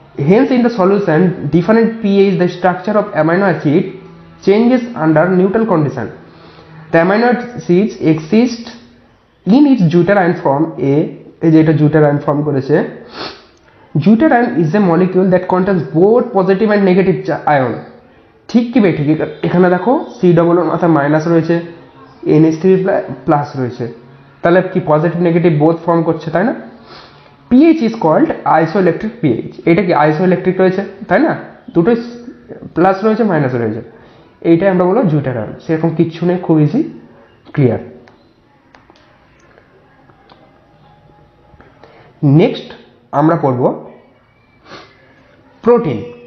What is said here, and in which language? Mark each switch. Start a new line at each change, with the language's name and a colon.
English: Hence in the solution different pH the structure of amino acid changes under neutral condition. The amino acids exist in its deuterion form A,
Bangla: এই যে এটা
English: deuterion form
Bangla: করেছে।
English: Deuterion is a molecule that contains both positive and negative ion.
Bangla: ঠিক কি বে ঠিক, এখানে দেখো COO মাথা মাইনাস রয়েছে, NH3 প্লাস রয়েছে, তাহলে কি পজিটিভ নেগেটিভ বোথ ফর্ম করছে, তাই না?
English: pH is called isoelectric pH.
Bangla: এটা কি আইসোইলেকট্রিক রয়েছে, তাই না? দুটোই প্লাস রয়েছে মাইনাস রয়েছে, এইটাই আমরা বলবো জুইটার আয়ন। সেরকম কিচ্ছু নেই, খুব ইজি, ক্লিয়ার। নেক্সট আমরা পড়ব প্রোটিন।